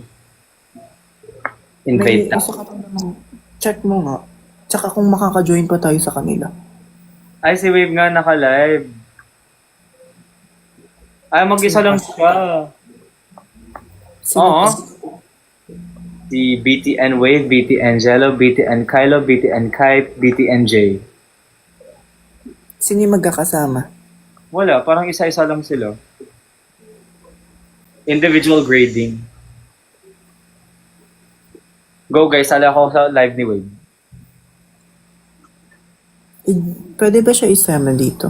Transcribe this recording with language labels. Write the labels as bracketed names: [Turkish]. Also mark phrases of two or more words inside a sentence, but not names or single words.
[Filipino] Invite na. Gusto ka pa naman. Check mo nga. Tsaka kung makaka-join pa tayo sa kanila. Ay, si Wave nga naka-live. Ay, mag-isa lang siya. Oo. Si BTN Wave, BTN Jello, BTN Kylo, BTN Kai, BTN J. Sino yung magkakasama? Wala, parang isa-isa lang sila. [English] Individual grading. [Filipino] Go guys, sala ako sa live ni Wave. Pwede ba siya isama dito?